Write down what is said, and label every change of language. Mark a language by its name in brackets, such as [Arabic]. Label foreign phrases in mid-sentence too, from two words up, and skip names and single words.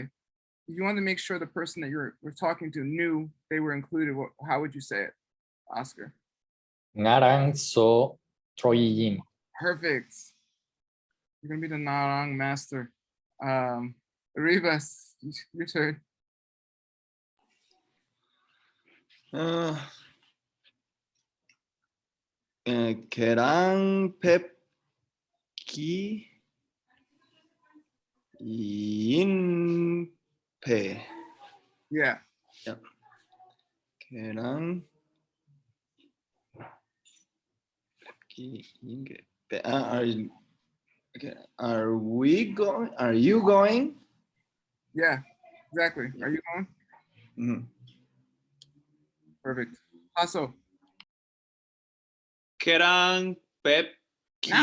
[English] If you want to make sure the person that you're talking to knew they were included, how would you say it, Oscar? [Tibetan] Ngarang so troyin. [English] Perfect. You're gonna be the Narang master. Rivas, your turn. [Tibetan] Kerang pepki yin pe. [English] Yeah. [Tibetan] Yep. Kerang pepki yin pe. [English] Okay. Are we going? Are you going? Yeah, exactly. Are you going? Mhm. Perfect. Also, [Tibetan] Kerang pep [English] now